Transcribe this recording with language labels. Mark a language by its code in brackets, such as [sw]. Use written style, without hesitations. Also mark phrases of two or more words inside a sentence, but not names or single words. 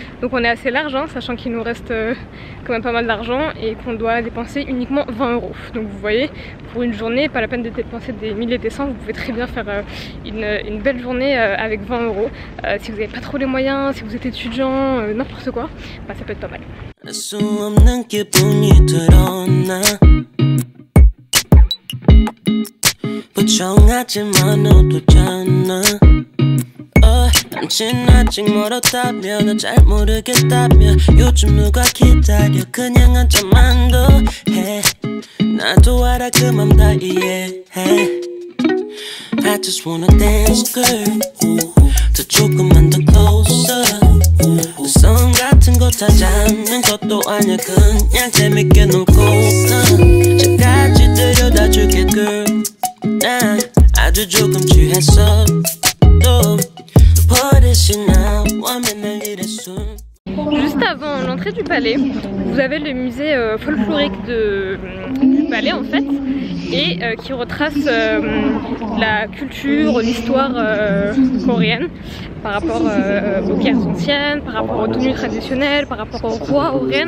[fr] Donc on est assez large, hein, sachant qu'il nous reste quand même pas mal d'argent et qu'on doit dépenser uniquement 20 €. Donc vous voyez, pour une journée, pas la peine de dépenser des milliers et des cents, vous pouvez très bien faire une belle journée avec 20 €. Si vous n'avez pas trop les moyens, si vous êtes étudiant, n'importe quoi, bah, ça peut être pas mal. [ko] 당신 아직 멀었다며 너 잘 모르겠다며 요즘 누가 기다려 그냥 한참만 더 해 나도 알아 그 맘 다 이해해 [en] I just wanna dance girl [ko] 더 조금만 더 closer 성 같은 거 다 잡는 것도 아니야 그냥 재밌게 놀고 저까지 들여다 줄게 girl 난 아주 조금 취했어 또 [fr] Juste avant l'entrée du palais, vous avez le musée folklorique du palais en fait, et qui retrace la culture, l'histoire coréenne par rapport aux guerres anciennes, par rapport aux tenues traditionnelles, par rapport aux rois, aux reines.